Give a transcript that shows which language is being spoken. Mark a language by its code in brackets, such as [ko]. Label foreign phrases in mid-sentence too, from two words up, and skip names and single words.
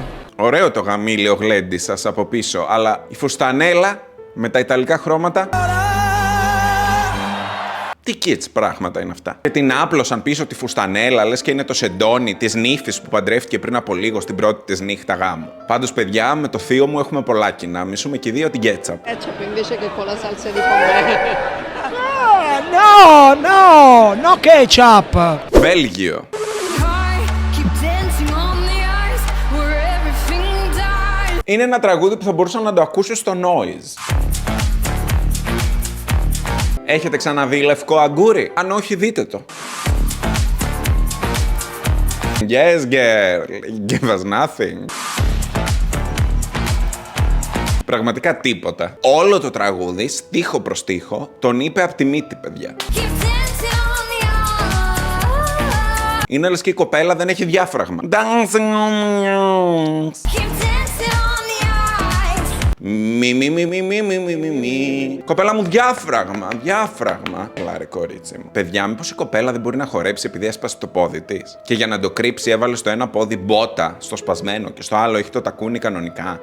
[el] Ωραίο το γαμήλιο γλέντι σας από πίσω, αλλά η φουστανέλα με τα ιταλικά χρώματα... Τι κιτς πράγματα είναι αυτά. Και την άπλωσαν πίσω τη φουστανέλα, λες και είναι το σεντόνι της νύφης που παντρεύτηκε πριν από λίγο στην πρώτη της νύχτα γάμου. Πάντως, παιδιά, με το θείο μου έχουμε πολλά κοινά. Μισούμε και δύο την κέτσαπ. [it] Ketchup invece che con la salsa di pomodoro. No ketchup. [el] Βέλγιο. Είναι ένα τραγούδι που θα μπορούσα να το ακούσω στο Noise. Έχετε ξαναδεί Λευκό Αγκούρι? Αν όχι, δείτε το. [en] Yes, girl. Give us nothing. [el] Πραγματικά τίποτα. Όλο το τραγούδι, στίχο προς στίχο, τον είπε απ' τη μύτη, παιδιά. Είναι λες και η κοπέλα δεν έχει διάφραγμα. [en] Dancing on the ice. [el] Μη. Κοπέλα μου, διάφραγμα. Κλάρε, κορίτσι μου. Παιδιά, μήπως η κοπέλα δεν μπορεί να χορέψει επειδή έσπασε το πόδι της? Και για να το κρύψει, έβαλε στο ένα πόδι μπότα, στο σπασμένο, και στο άλλο έχει το τακούνι κανονικά.